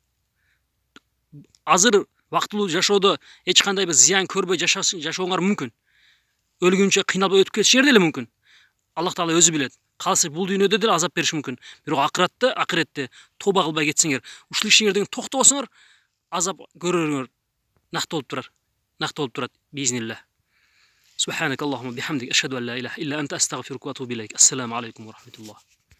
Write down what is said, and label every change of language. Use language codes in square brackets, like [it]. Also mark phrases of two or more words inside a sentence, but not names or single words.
[ky] Азыр вактылуу жашоодо эч кандай бир зыян көрбөй жашооңар мүмкүн. Өлгүнчө кыйналып өтүп кетишиңер деле мүмкүн. Аллах Таала өзү билет. Калса бул дүйнөдө деле азап бериши мүмкүн. Бирок акыретте тоба кылбай кетсеңер, ушул ишиңерден токтобосоңор, азап көрөрүңөр накты болуп турат. [ar] بإذن الله. سبحانك اللهم بحمدك أشهد أن لا إله إلا أنت أستغفرك وأتوب إليك. السلام عليكم ورحمة الله.